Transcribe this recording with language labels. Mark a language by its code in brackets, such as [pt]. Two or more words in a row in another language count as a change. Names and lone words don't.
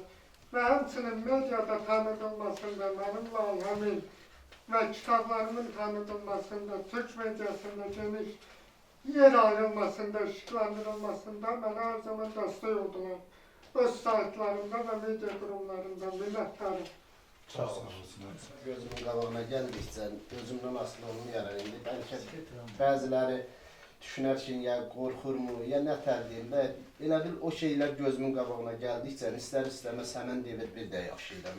[tr] Ve hemsinin medyada tanıdılmasında, benim layihəmin ve kitaplarımın tanıdılmasında, Türk medyasında geniş yer ayrılmasında, ışıklandırılmasında bana her zaman destek oldular. [az] Öz saytlarında ve medya kurumlarında minnətdarım. Sağ olun. Gözümün qabağına gəldikcə, gözümdən asılı olmayaraq indi bəlkə bəziləri düşünər ki, ya qorxurmu, ya nə tərdir, elə bil o şeylər gözümün qabağına gəldikcə, istər-istəməz həmən devir bir də yaşayıram.